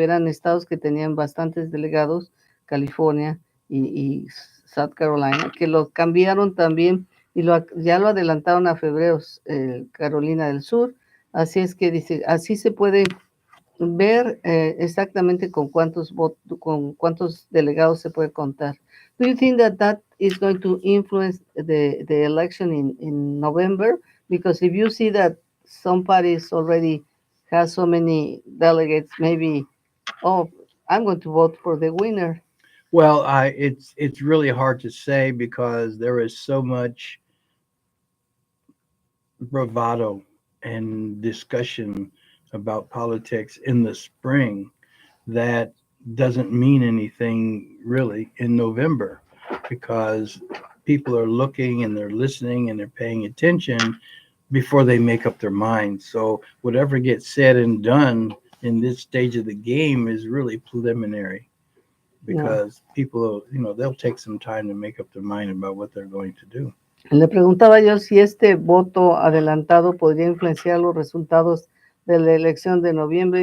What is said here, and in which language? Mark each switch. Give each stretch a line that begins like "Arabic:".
Spanish: Eran estados que tenían bastantes delegados, California y South Carolina, que lo cambiaron también y ya lo adelantaron a febrero, Carolina del Sur. Así es que dice, así se puede ver exactamente con cuántos delegados se puede contar.
English: Do you think that is going to influence the election in November? Because if you see that some parties already has so many delegates, maybe, oh, I'm going to vote for the winner. Well, it's really hard to say because there is so much bravado and discussion about politics in the spring that doesn't mean anything really in November, because people are looking and they're listening and they're paying attention before they make up their minds. So whatever gets said and done in this stage of the game is really preliminary, No. because people, they'll take some time to make up their mind about what they're going to do.
Spanish: Le preguntaba yo si este voto adelantado podría influenciar los resultados de la elección de noviembre.